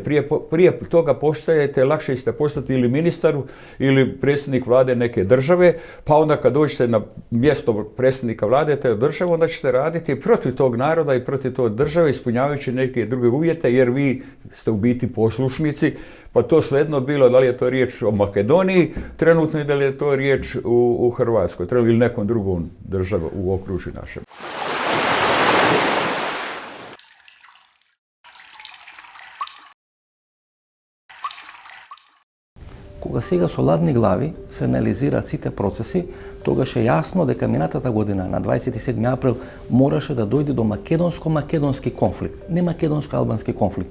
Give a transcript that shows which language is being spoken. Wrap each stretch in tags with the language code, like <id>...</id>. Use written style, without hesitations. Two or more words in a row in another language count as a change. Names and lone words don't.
<hr>Prije toga postajete, lakše ste postati ili ministar ili predsjednik vlade neke države, pa onda kad dođete na mjesto predsjednika vlade te države, onda ćete raditi protiv tog naroda i protiv tog države, ispunjavajući neke druge uvjete, jer vi ste u biti poslušnici, pa to svejedno bilo da li je to riječ o Makedoniji trenutno i da li je to riječ u Hrvatskoj ili nekom drugom državu u okružju našem.</hr> <mk>Кога сега со ладни глави се анализираат сите процеси, тогаш е јасно дека минатата година на 27 април мораше да дојде до македонско-македонски конфликт, не македонско-албански конфликт.</mk>